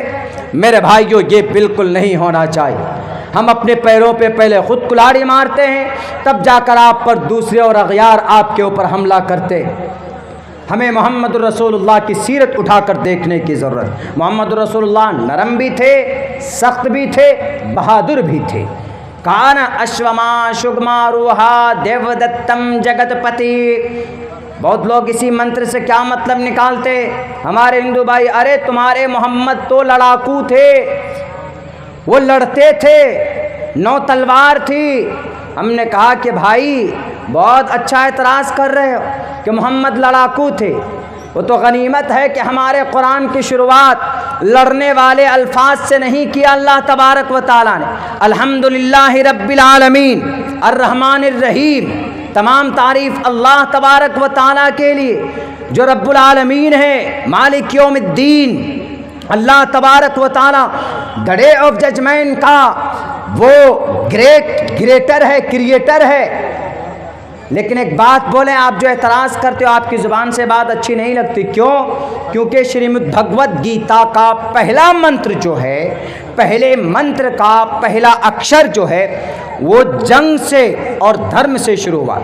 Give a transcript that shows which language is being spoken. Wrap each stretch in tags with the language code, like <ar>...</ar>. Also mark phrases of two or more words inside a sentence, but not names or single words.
<ur>میرے بھائیو، یہ بالکل نہیں ہونا چاہیے۔ ہم اپنے پیروں پہ پہلے خود کلاڑی مارتے ہیں، تب جا کر آپ پر دوسرے اور اغیار آپ کے اوپر حملہ کرتے۔ ہمیں محمد الرسول اللہ کی سیرت اٹھا کر دیکھنے کی ضرورت۔ محمد الرسول اللہ نرم بھی تھے، سخت بھی تھے، بہادر بھی تھے۔</ur> <sa>कान अश्वमा शग्मा रूहा देव दत्तम जगत पति,</sa> <ur>بہت لوگ اسی منتر سے کیا مطلب نکالتے ہمارے ہندو بھائی، ارے تمہارے محمد تو لڑاکو تھے، وہ لڑتے تھے، 9 تلوار تھی۔ ہم نے کہا کہ بھائی بہت اچھا اعتراض کر رہے ہو کہ محمد لڑاکو تھے، وہ تو غنیمت ہے کہ ہمارے قرآن کی شروعات لڑنے والے الفاظ سے نہیں کیا اللہ تبارک و تعالیٰ نے۔</ur> <ar>الحمدللہ رب العالمین الرحمن الرحیم،</ar> <ur>تمام تعریف اللہ تبارک و تعالیٰ کے لیے جو</ur> <ar>رب العالمین</ar> <ur>ہے،</ur> <ar>مالک یوم الدین،</ar> <ur>اللہ تبارک و تعالیٰ</ur> <en>the day of judgment</en> <ur>کا وہ گریٹر ہے، کریٹر ہے۔ لیکن ایک بات بولیں، آپ جو اعتراض کرتے ہو آپ کی زبان سے بات اچھی نہیں لگتی، کیوں؟ کیونکہ شریمد بھگوت گیتا کا پہلا منتر جو ہے، پہلے منتر کا پہلا اکشر جو ہے وہ جنگ سے اور دھرم سے شروع ہوا۔</ur>